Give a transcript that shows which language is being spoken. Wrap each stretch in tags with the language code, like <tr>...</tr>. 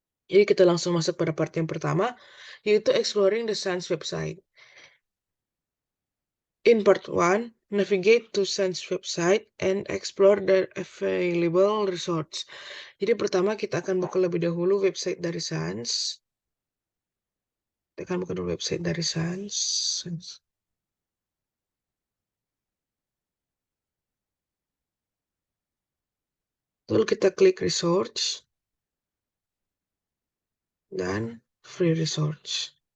<id>Jadi kita langsung masuk pada part yang pertama, yaitu</id> <en>exploring the SANS website. In part 1, navigate to SANS website and explore the available resources.</en> <id>Jadi pertama kita akan buka lebih dahulu website dari SANS. Kita akan buka dulu website dari SANS. Lalu kita klik resource dan free resource.</id>